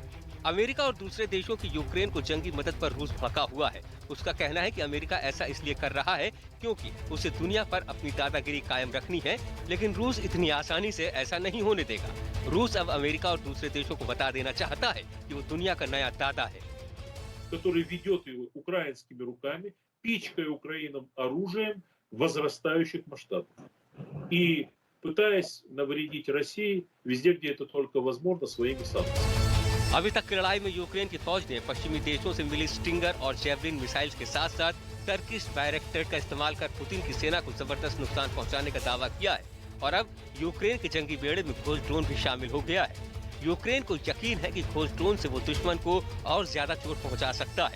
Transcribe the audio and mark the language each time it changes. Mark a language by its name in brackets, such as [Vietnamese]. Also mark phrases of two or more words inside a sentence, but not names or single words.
[Hindi] अमेरिका और दूसरे देशों की यूक्रेन को जंगी मदद पर रूस भड़का हुआ है। उसका कहना है कि अमेरिका ऐसा इसलिए कर रहा है क्योंकि उसे दुनिया पर अपनी दादागिरी कायम रखनी है, लेकिन रूस इतनी आसानी से ऐसा नहीं होने देगा। रूस अब अमेरिका और दूसरे देशों को बता देना चाहता है कि वो दुनिया का नया दादा है, [Russian] который ведет его украинскими руками, пичкая Украину оружием возрастающих масштабов и пытаясь навредить России везде, где это только возможно, своими санкциями. [Hindi] अभी तक की लड़ाई में यूक्रेन की फौज ने पश्चिमी देशों से मिली स्टिंगर और जेवलिन मिसाइल्स के साथ साथ टर्किश बायरेक्टर का इस्तेमाल कर पुतिन की सेना को जबरदस्त नुकसान पहुंचाने का दावा किया है और अब यूक्रेन के जंगी बेड़े में खोज ड्रोन भी शामिल हो गया है। यूक्रेन को यकीन है कि खोज ड्रोन से वो दुश्मन को और ज्यादा चोट पहुंचा सकता है।